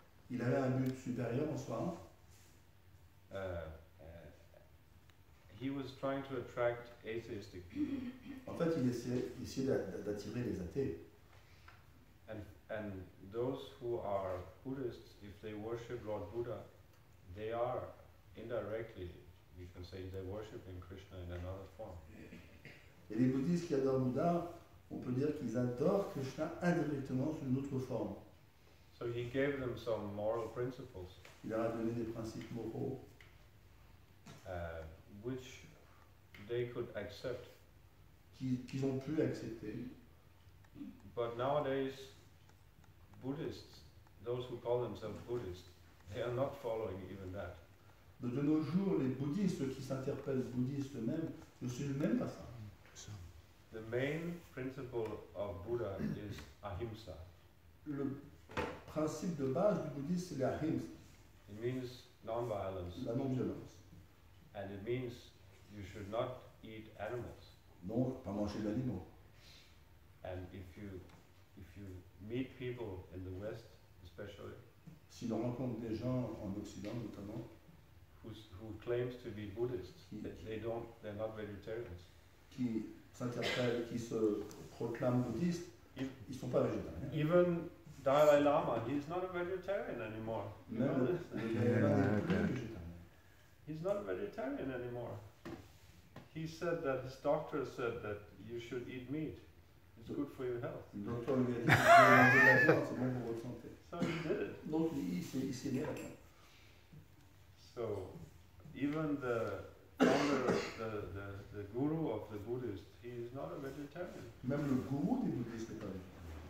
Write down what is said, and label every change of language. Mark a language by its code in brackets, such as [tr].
[fr] Il avait un but supérieur en soi. [en] He was trying to attract atheistic people. [fr] En fait, il essayait d'attirer les athées. [en] And those who are Buddhists, if they worship Lord Buddha, they are indirectly, we can say, they're worshiping Krishna in another form. [fr] Et les bouddhistes qui adorent Bouddha, on peut dire qu'ils adorent Krishna indirectement sous une autre forme. [en] So he gave them some moral principles, [fr] Il leur a donné des principes moraux [en] which they could accept. [fr] qu'ils ont pu accepter. [en] But nowadays, Buddhists, those who call themselves Buddhists, they are not following even that. [fr] De nos jours, les bouddhistes, ceux qui s'interpellent bouddhistes eux-mêmes, ne suivent même pas ça. [en] The main principle of Buddha is ahimsa. [fr] Le principe de base du bouddhisme, c'est l'ahimsa, [en] It means non-violence, [fr] la non-violence. [en] and it means you should not eat animals. [fr] Donc, pas manger d'animaux. [en] And if you meet people in the West, especially, [fr] Si l'on rencontre des gens en Occident notamment, [en] who claims to be Buddhists, they're not vegetarians. [fr] qui s'interpellent, qui se proclament bouddhistes, ils ne sont pas végétariens. [en] Even Dalai Lama, he's not a vegetarian anymore. You [fr] Même [en] know [fr] le [en] this? [fr] Dalai Lama n'est plus végétarien. [en] he's not a vegetarian anymore. He said that his doctor said that you should eat meat. It's good for your health. [fr] Le docteur lui a dit que vous devez manger de la viande, c'est bon pour votre santé. [en] So he did it. [fr] Donc il s'est mis à la viande. [en] So even the founder, the guru of the Buddhists, he is not a vegetarian. [fr] Même le gourou des bouddhistes n'est pas végétarien.